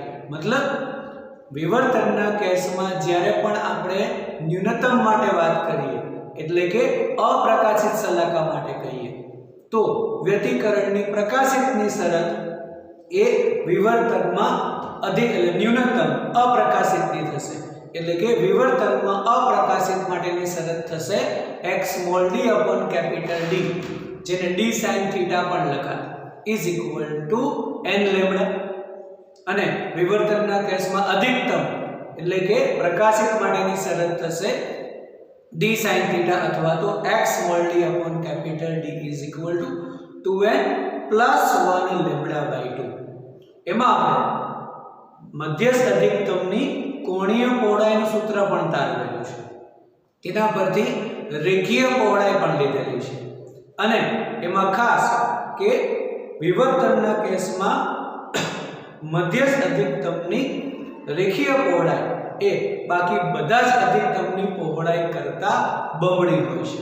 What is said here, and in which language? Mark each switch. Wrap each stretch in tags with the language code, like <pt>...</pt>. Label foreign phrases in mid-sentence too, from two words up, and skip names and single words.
<gu>મતલબ વિવર્તનના કેસમાં જ્યારે પણ આપણે ન્યૂનતમ માટે વાત કરીએ એટલે કે અપ્રકાશિત શલાકા માટે કહીએ તો વ્યતિકરણની પ્રકાશિતની શરત એ વિવર્તનમાં અધિક ન્યૂનતમ अप्रकाशितની થશે એટલે કે વિવર્તનમાં અપ્રકાશિત માટેની શરત થશે</gu> <en>x small d upon capital D</en> <gu>જેને</gu> <en>d sin theta</en> <gu>પણ લખાય</gu> <en>is equal to n lambda।</en> <gu>અને વિવર્તનના કેસમાં અધિકતમ એટલે કે પ્રકાશિત માટેની શરત થશે</gu> <en>d sin theta</en> <gu>અથવા તો</gu> <en>x small d upon capital D is equal to 2n plus 1 lambda by 2।</en> <gu>એમાં આપણે મધ્યસ્થ અધિકતમની કોણીય પહોળાઈનું સૂત્ર પણ તારવેલું છે, તેના પરથી રેખીય પહોળાઈ પણ લીધેલી છે। અને એમાં ખાસ કે વિવર્તનના કેસમાં મધ્યસ્થ અધિકતમની રેખીય પહોળાઈ એ બાકી બધા જ અધિકતમની પહોળાઈ કરતા બમણી હોય છે।</gu>